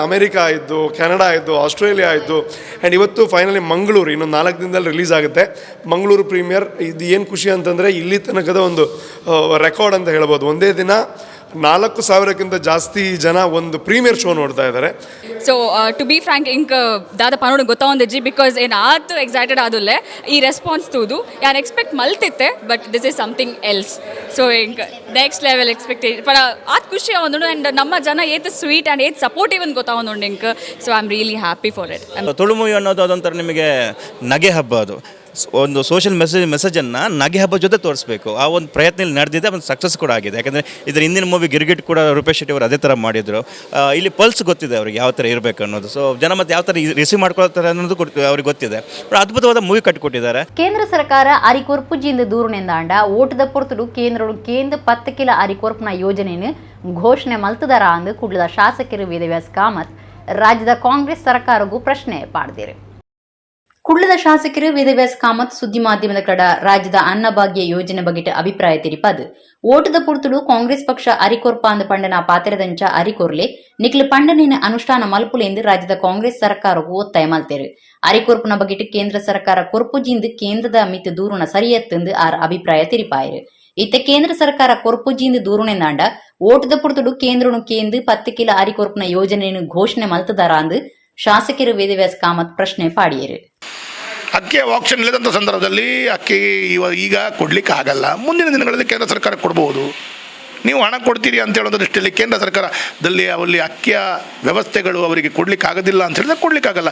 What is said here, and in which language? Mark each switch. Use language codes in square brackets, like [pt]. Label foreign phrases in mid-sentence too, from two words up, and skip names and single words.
[kn] ಅಮೇರಿಕಾ ಆಯಿತು, ಕೆನಡಾ ಆಯಿತು, ಆಸ್ಟ್ರೇಲಿಯಾ ಆಯಿತು, ಆ್ಯಂಡ್ ಇವತ್ತು ಫೈನಲಿ ಮಂಗಳೂರು ಇನ್ನೊಂದು 4 ದಿನದಲ್ಲಿ ರಿಲೀಸ್ ಆಗುತ್ತೆ. ಮಂಗಳೂರು ಪ್ರೀಮಿಯರ್. ಇದು ಏನು ಖುಷಿ ಅಂತಂದರೆ ಇಲ್ಲಿ ತನಕದ ಒಂದು ರೆಕಾರ್ಡ್ ಅಂತ ಹೇಳ್ಬೋದು. ಒಂದೇ ದಿನ 4,000ಕ್ಕಿಂತ ಜಾಸ್ತಿ ಜನ ಒಂದು [en] premiere show [kn] ನೋಡ್ತಾ ಇದ್ದಾರೆ. [en] so to be frank [tcy] ಇಂಕ್ ದಾದ ಪನೋಡು ಗೊತ್ತಾವಂದಿಜ್ಜಿ ಬಿಕಾಸ್ ಏನು ಆತು ಎಕ್ಸೈಟೆಡ್ ಆದುಲ್ಲೆ ಈ ರೆಸ್ಪಾನ್ಸ್ ತೂದು ಯಾನ್ ಎಕ್ಸ್ಪೆಕ್ಟ್ ಮಲ್ತಿತ್ತೆ [en] but this is something else. [tcy] ಸೊ ಇಂಕ್ [en] next level expectation [tcy] ಪರ ಆತ್ ಖುಷಿ ಆವಂದು ಆ್ಯಂಡ್ ನಮ್ಮ ಜನ ಏತ್ [en] sweet and [tcy] ಏತ್ ಸಪೋರ್ಟಿವ್ ಅಂತ ಗೊತ್ತಾವಂದು ಇಂಕ್. [en] so I am really happy for it. [kn] ತುಳು ಮೂವಿ ಅನ್ನೋದು ಅದೊಂಥರ ನಿಮಗೆ ನಗೆ ಹಬ್ಬ. ಅದು ಒಂದು [en] social messageನ್ನು [kn] ನಗೆ ಹಬ್ಬ ಜೊತೆ ತೋರಿಸ್ಬೇಕು. ಆ ಒಂದು ಪ್ರಯತ್ನ ಇಲ್ಲಿ ನಡೆದಿದೆ, ಒಂದು ಸಕ್ಸಸ್ ಕೂಡ ಆಗಿದೆ. ಯಾಕಂದರೆ ಇದರ ಹಿಂದಿನ ಮೂವಿ ಗಿರ್ಗಿಟ್ ಕೂಡ ರೂಪೇಶ್ ಶೆಟ್ಟಿ ಅವರು ಅದೇ ಥರ ಮಾಡಿದರು. ಇಲ್ಲಿ ಪಲ್ಸ್ ಗೊತ್ತಿದೆ ಅವ್ರಿಗೆ ಯಾವ ಥರ ಇರಬೇಕು ಅನ್ನೋದು. ಸೊ ಜನ ಮತ್ತೆ ಯಾವ ಥರ ರಿಸೀವ್ ಮಾಡ್ಕೊಳ್ತಾರೆ ಅನ್ನೋದು ಅವ್ರಿಗೆ ಗೊತ್ತಿದೆ. ಅದ್ಭುತವಾದ ಮೂವಿ ಕಟ್ಟಿಕೊಟ್ಟಿದ್ದಾರೆ. [tcy] ಕೇಂದ್ರ ಸರ್ಕಾರ ಅರಿಕೊರ್ಪುಜಿಂದ ದೂರುನೆಂದಾಂಡ ಓಟದ ಪೊರ್ತುಡು ಕೇಂದ್ರ 10 ಕಿಲ ಅರಿಕೊರ್ಪುನ ಯೋಜನೆಯನ್ನು ಘೋಷಣೆ ಮಲ್ತದರ ಅಂದು ಕುಡ್ಲದ ಶಾಸಕರು ವೇದವ್ಯಾಸ್ ಕಾಮತ್ ರಾಜ್ಯದ ಕಾಂಗ್ರೆಸ್ ಸರ್ಕಾರಗೂ ಪ್ರಶ್ನೆ ಪಾಡ್ದಿರು. ಕುಡ್ಲದ ಶಾಸಕರು ವೇದವ್ಯಾಸ್ ಕಾಮತ್ ಸುದ್ದಿ ಮಾಧ್ಯಮದ ಕಡ ರಾಜ್ಯದ ಅನ್ನಭಾಗ್ಯ ಯೋಜನೆ ಬಗ್ಗೆ ಅಭಿಪ್ರಾಯ ತಿರಿಪದು ಓಟದ ಪುರ್ತುಡು ಕಾಂಗ್ರೆಸ್ ಪಕ್ಷ ಅರಿಕೊರ್ಪ ಅಂದ ಪಂಡನ ಪಾತೆರದಂಚ ಅರಿಕೊರ್ಲೆ ನಿಕ್ಲು ಪಂಡನಿನ ಅನುಷ್ಠಾನ ಮಲ್ಪುಲೆ ಎಂದು ರಾಜ್ಯದ ಕಾಂಗ್ರೆಸ್ ಸರ್ಕಾರವು ಒತ್ತಾಯ ಮಲ್ತೇರು. ಅರಿಕೊರ್ಪುನ ಬಗ್ಗೆ ಕೇಂದ್ರ ಸರ್ಕಾರ ಕೊರ್ಪುಜಿಂದು ಕೇಂದ್ರದ ಮಿತ್ ದೂರುನ ಸರಿಯತ್ತೆಂದು ಆರ್ ಅಭಿಪ್ರಾಯ ತಿರಿಪಾಯರು. ಇತ್ತ ಕೇಂದ್ರ ಸರ್ಕಾರ ಕೊರ್ಪುಜಿಂದು ದೂರುನೆಂದಾಂಡ ಓಟದ ಪುರ್ತುಡು ಕೇಂದ್ರನು ಕೇಂದ್ರ 10 ಕಿಲ ಅರಿಕೊರ್ಪುನ ಯೋಜನೆಯನ್ನು ಘೋಷಣೆ ಮಲ್ತದಾರ ಅಂದು ಶಾಸಕರು ವೇದವ್ಯಾಸ್ ಕಾಮತ್ ಪ್ರಶ್ನೆ ಪಾಡಿಯರು. [kn] ಅಕ್ಕಿ ಆಕ್ಷನ್ ಇಲ್ಲದಂಥ ಸಂದರ್ಭದಲ್ಲಿ ಅಕ್ಕಿ ಈಗ ಕೊಡ್ಲಿಕ್ಕೆ ಆಗಲ್ಲ. ಮುಂದಿನ ದಿನಗಳಲ್ಲಿ ಕೇಂದ್ರ ಸರ್ಕಾರ ಕೊಡ್ಬೋದು. ನೀವು ಹಣ ಕೊಡ್ತೀರಿ ಅಂತ ಹೇಳೋದ್ರ ದೃಷ್ಟಿಯಲ್ಲಿ ಕೇಂದ್ರ ಸರ್ಕಾರದಲ್ಲಿ ಅಲ್ಲಿ ಅಕ್ಕಿಯ ವ್ಯವಸ್ಥೆಗಳು ಅವರಿಗೆ ಕೊಡ್ಲಿಕ್ಕೆ ಆಗೋದಿಲ್ಲ ಅಂತ ಹೇಳಿದ್ರೆ ಕೊಡ್ಲಿಕ್ಕಾಗಲ್ಲ.